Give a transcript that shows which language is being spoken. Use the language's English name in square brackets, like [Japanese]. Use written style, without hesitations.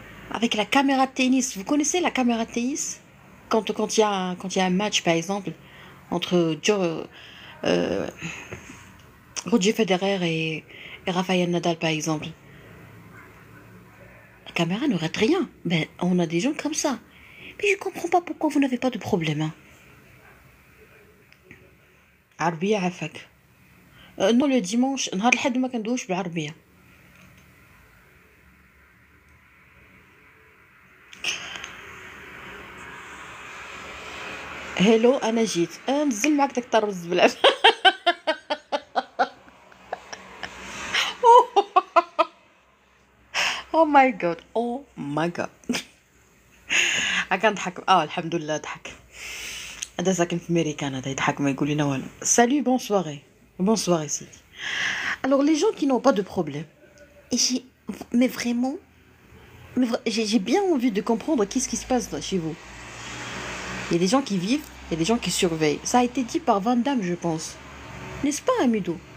[French] Avec la caméra de tennis. Vous connaissez la caméra de tennis? Quand il y a un match, par exemple, entre Roger Federer et Rafael Nadal, par exemple. La caméra ne rate rien. Ben, on a des gens comme ça. Mais je comprends pas pourquoi vous n'avez pas de problème. Hein. [Arabic] عربية عافاك. [French] Non, le dimanche, [Arabic] نهار الحد ما كندوش بالعربية. هيلو انا جيت نزل معاك داك الطرب الزبلان. [English] Oh my god oh my god. [Arabic] كنضحك الحمد لله ضحك. هذا ساكن في امريكان هذا يضحك ما يقول لنا والو. [French] Salut, bonsoir ici. Alors les gens qui n'ont pas de problème, mais vraiment, j'ai bien envie de comprendre qu'est-ce qui se passe chez vous. Il y a des gens qui vivent, il y a des gens qui surveillent. Ça a été dit par Van Damme, je pense. N'est-ce pas, Amido?